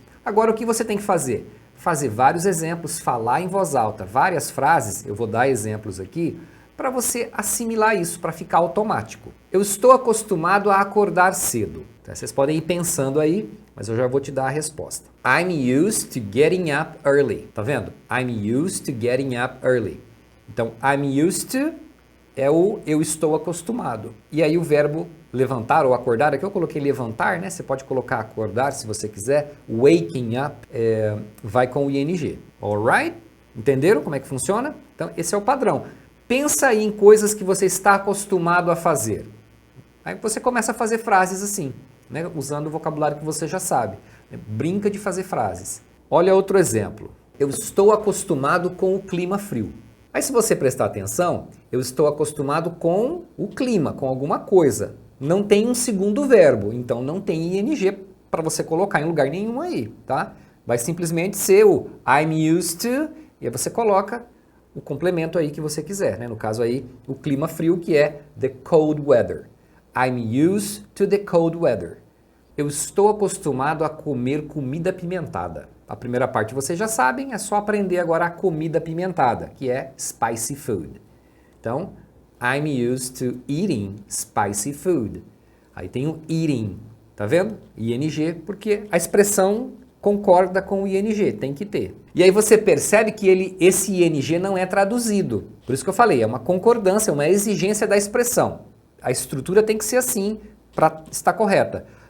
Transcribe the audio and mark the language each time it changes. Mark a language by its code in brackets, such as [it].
[pt] Agora o que você tem que fazer? Fazer vários exemplos, falar em voz alta, várias frases, eu vou dar exemplos aqui, para você assimilar isso, para ficar automático. Eu estou acostumado a acordar cedo. Então, vocês podem ir pensando aí, mas eu já vou te dar a resposta. [en] I'm used to getting up early. [pt] Tá vendo? [en] I'm used to getting up early. [pt] Então, I'm used to é o eu estou acostumado. E aí o verbo levantar ou acordar, aqui eu coloquei levantar, né? Você pode colocar acordar se você quiser. Waking up vai com o ing. [en] Alright? [pt] Entenderam como é que funciona? Então, esse é o padrão. Pensa aí em coisas que você está acostumado a fazer. Aí você começa a fazer frases assim, né? Usando o vocabulário que você já sabe. Brinca de fazer frases. Olha outro exemplo. Eu estou acostumado com o clima frio. Aí se você prestar atenção, eu estou acostumado com o clima, com alguma coisa. Não tem um segundo verbo, então não tem ing para você colocar em lugar nenhum aí, tá? Vai simplesmente ser o I'm used to, e aí você coloca o complemento aí que você quiser, né? No caso aí, o clima frio, que é the cold weather. [en] I'm used to the cold weather. [pt] Eu estou acostumado a comer comida apimentada. A primeira parte vocês já sabem, é só aprender agora a comida apimentada, que é spicy food. [en] Então, I'm used to eating spicy food. [pt] Aí tem o eating, tá vendo? ing, porque a expressão concorda com o ing, tem que ter. E aí você percebe que esse ing não é traduzido. Por isso que eu falei, é uma concordância, é uma exigência da expressão. A estrutura tem que ser assim para estar correta.